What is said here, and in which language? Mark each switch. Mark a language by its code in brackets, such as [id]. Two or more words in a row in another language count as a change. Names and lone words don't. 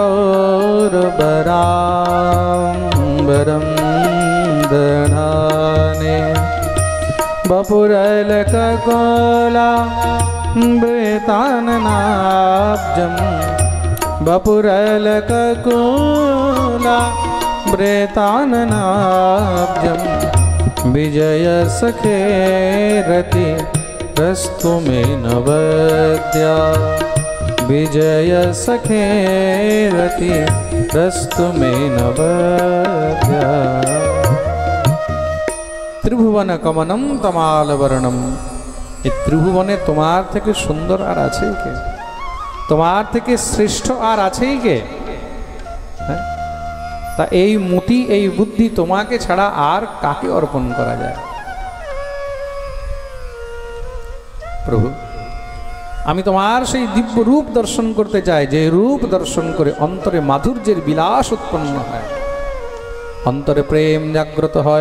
[sa] গৌরবরাম্বরম দধানে বপুরলককলা বৃতাননাব্জম বপুরলককলা বৃতাননাব্জম বিজয় সখে রতি রস্তু মে নবদ্যা विजय सखे रति रस्तु मे नवद्या। त्रिभुवन कमनम तमालवर्णम। [bn] এই ত্রিভুবনে তোমার থেকে সুন্দর আর আছেই কে? তোমার থেকে শ্রেষ্ঠ আর আছেই কে? তা এই মতি, এই বুদ্ধি তোমাকে ছাড়া আর কাকে অর্পণ করা যায়? প্রভু, আমি তোমার সেই দিব্য রূপ দর্শন করতে চাই, যে রূপ দর্শন করে অন্তরে মাধুর্যের বিলাস উৎপন্ন হয়, অন্তরে প্রেম জাগ্রত হয়।